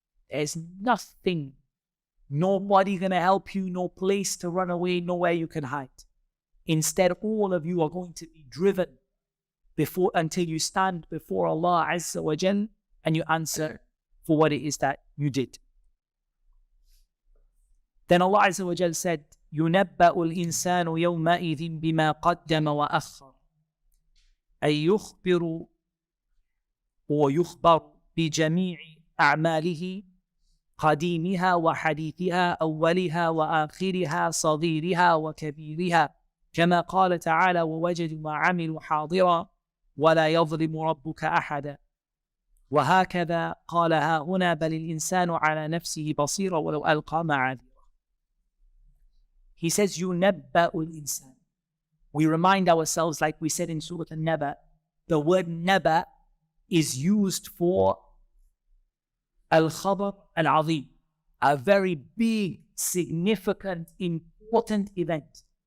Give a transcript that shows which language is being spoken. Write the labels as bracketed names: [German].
[English] There's nothing, nobody gonna help you, no place to run away, nowhere you can hide. Instead, all of you are going to be driven until you stand before Allah Azza wa Jal and you answer for what it is that you did. [Arabic] Then Allah Azza wa Jal said, يُنَبَّأُ الْإِنسَانُ يَوْمَئِذٍ بِمَا قَدَّمَ وَأَخَّرَ أي يخبر ويخبر بجميع أعماله قديمها وحديثها أولها وآخرها صغيرها وكبيرها كما قال تعالى ووجدوا ما عملوا حاضرا ولا يظلم ربك أحدا وهكذا قال ها هنا بل الإنسان على نفسه بصيرا ولو ألقى معاذيره. [English] He says يُنَبَّأُ الْإِنسان. We remind ourselves, like we said in Surah An-Naba, the word Naba is used for Al-Khabar Al-Azim, a very big, significant, important event.